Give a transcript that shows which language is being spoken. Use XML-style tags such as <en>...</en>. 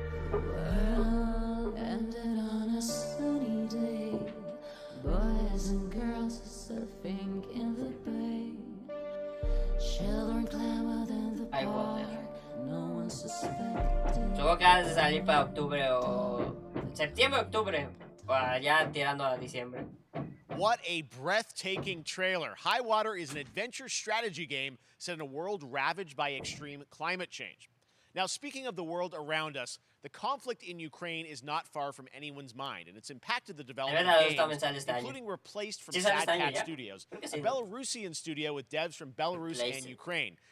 <en>The world ended on a sunny day. Boys and girls surfing in the bay. Children clamored in the park. No one suspected.</en> <es>Supongo que ha de salir para octubre o... septiembre, octubre. O ya tirando a diciembre.</es> <en>What a breathtaking trailer. High Water is an adventure strategy game set in a world ravaged by extreme climate change. Now, speaking of the world around us, the conflict in Ukraine is not far from anyone's mind, and it's impacted the development of games, including replaced from Sad Cat Studios, a Belarusian studio with devs from Belarus and Ukraine.</en>